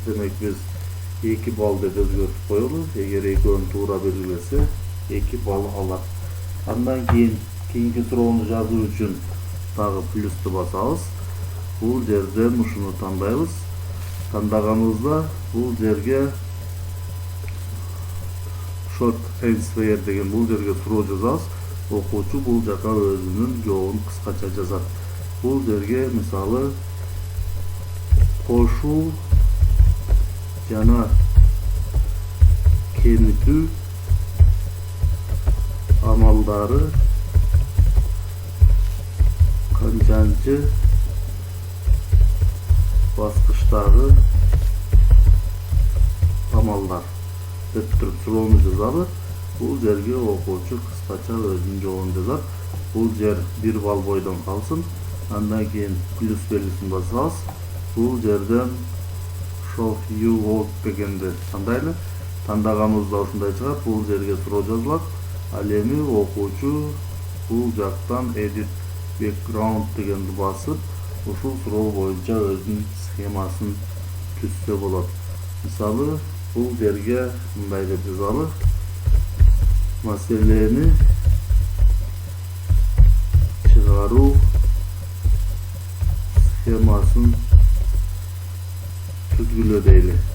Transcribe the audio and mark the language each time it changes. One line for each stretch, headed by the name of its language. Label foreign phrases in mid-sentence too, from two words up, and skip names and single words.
Kyrgyz: Демек биз 2 балл деп өзгөртүп коелу. Эгер экөөнү туура белгилесе 2 балл алат. Андан кийинки суроону жазуу үчүн дагы плюсту басабыз. Бул жерден ушуну тандайбыз. Тандаганыбызда бул жерге
English: short answer
Kyrgyz: деген бул жерге суроо жазабыз. Окуучу бул жака өзүнүн жообун кыскача жазат. Бул жерге мисалы кошуу жана кемитүү амалдары канчанчы баскычтагы амалдар деп туруп суроону жазалы. Бул жерге окуучу кыскача өзүнүн жообун жазат. Бул жер 1 балл бойдон калсын. Андан кийин плюс белгисин басабыз. Бул жерден
English: show you work
Kyrgyz: дегенди тандайлы. Тандаганыбызда ушундай чыгат. Бул жерге суроо жазылат. Ал эми окуучу бул жактан
English: edit background
Kyrgyz: дегенди басып, ушул суроо боюнча өзүнүн схемасын түзсө болот. Мисалы, бул жерге мындай деп жазалы. Маселени чыгаруу схемасын түзгүлө дейли.